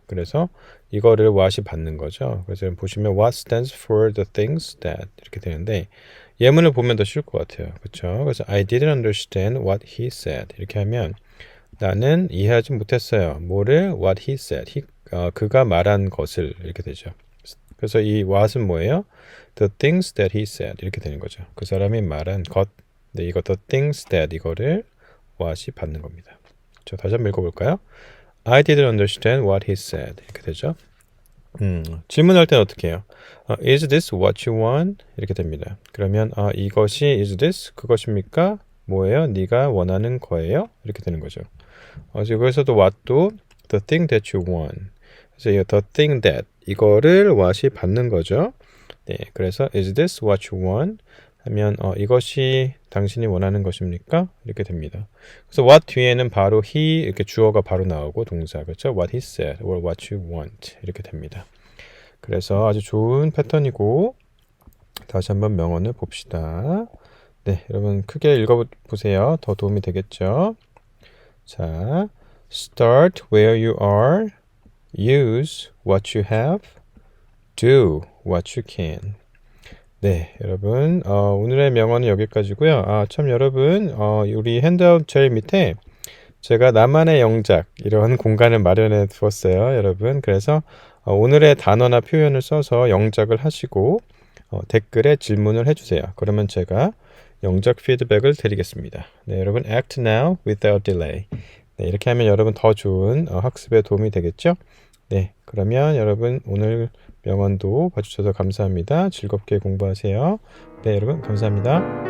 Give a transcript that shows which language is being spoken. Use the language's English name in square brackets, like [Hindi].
[Korean] 그래서 이거를 what이 받는 거죠. 그래서 보시면 [English] what stands for the things that [Korean] 이렇게 되는데 예문을 보면 더 쉬울 것 같아요. 그렇죠? 그래서 [English] I didn't understand what he said [Korean] 이렇게 하면 나는 이해하지 못했어요. 뭐를? [English] What he said. [Korean] 그가 말한 것을 이렇게 되죠. 그래서 이 what은 뭐예요? [English] The things that he said [Korean] 이렇게 되는 거죠. 그 사람이 말한 것. 네, 이거 [English] the things that [Korean] 이거를 what이 받는 겁니다. 자, 다시 한번 읽어볼까요? [English] I didn't understand what he said. [Korean] 이렇게 되죠. 질문할 때는 어떻게 해요? [English] Is this what you want? [Korean] 이렇게 됩니다. 그러면 이것이 [English] is this? [Korean] 그것입니까? 뭐예요? 네가 원하는 거예요? 이렇게 되는 거죠. 여기서도 [English] what도 the thing that you want. [Korean] 그래서 이 [English] the thing that [Korean] 이거를 what이 받는 거죠. 네, 그래서 [English] is this what you want? [Korean] 하면 이것이 당신이 원하는 것입니까? 이렇게 됩니다. 그래서 what 뒤에는 바로 he 이렇게 주어가 바로 나오고 동사 그렇죠? [English] What he said or what you want [Korean] 이렇게 됩니다. 그래서 아주 좋은 패턴이고 다시 한번 명언을 봅시다. 네, 여러분 크게 읽어보세요. 더 도움이 되겠죠? [English] 자, start where you are, use what you have, do what you can. [Korean] 네, 여러분 오늘의 명언은 여기까지고요. 참 여러분 우리 핸드아웃 제일 밑에 제가 나만의 영작 이런 공간을 마련해 두었어요, 여러분. 그래서 오늘의 단어나 표현을 써서 영작을 하시고 댓글에 질문을 해주세요. 그러면 제가 영작 피드백을 드리겠습니다. 네, 여러분 [English] act now without delay. [Korean] 네, 이렇게 하면 여러분 더 좋은 학습에 도움이 되겠죠? 네, 그러면 여러분 오늘 명언도 봐주셔서 감사합니다. 즐겁게 공부하세요. 네, 여러분 감사합니다.